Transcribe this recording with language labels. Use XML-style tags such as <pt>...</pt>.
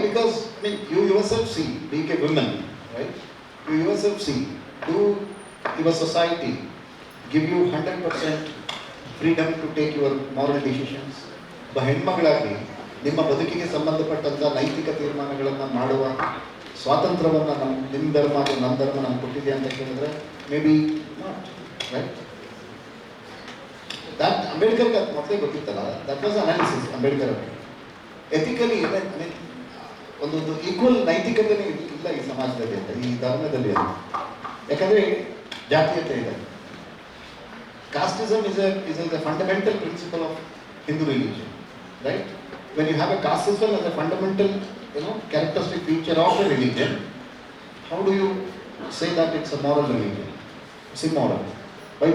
<en>Because you yourself see, being a woman, right? You yourself see, do your society give you 100% freedom to take your moral decisions?</en> <kn>ಒಬ್ಬ ಹೆಣ್ಮಗಳಾಗಿ ನಿಮ್ಮ ಬದುಕಿಗೆ ಸಂಬಂಧಪಟ್ಟಂಥ ನೈತಿಕ ತೀರ್ಮಾನಗಳನ್ನು ಮಾಡುವ ಸ್ವಾತಂತ್ರ್ಯವನ್ನು ನಿಮ್ಮ ಧರ್ಮ ಅಥವಾ ನಮ್ಮ ಧರ್ಮ ನಮ್ಗೆ ಕೊಟ್ಟಿದೆ ಅಂತ ಕೇಳಿದ್ರೆ</kn> <en>May be not right.</en> <kn>That ಅಂಬೇಡ್ಕರ್ಗೆ ಅದು ಮೊದಲೇ ಗೊತ್ತಿತ್ತಲ್ಲ,</kn> <en>that was analysis</en> <kn>ಅಂಬೇಡ್ಕರ್ ಅವರು. ಎಥಿಕಲಿ ಒಂದೊಂದು ಈಕ್ವಲ್ ನೈತಿಕತೆನೇ ಇಲ್ಲ ಈ ಸಮಾಜದಲ್ಲಿ ಅಂತ, ಈ ಧರ್ಮದಲ್ಲಿ ಅಂತ. ಯಾಕಂದರೆ ಜಾತೀಯತೆ ಇದೆ.</kn> <en>Casteism is a fundamental principle of Hindu religion, right? When you have a caste system as a fundamental, characteristic feature of a religion, how do you say that it's a moral religion? It's immoral. Why?</en>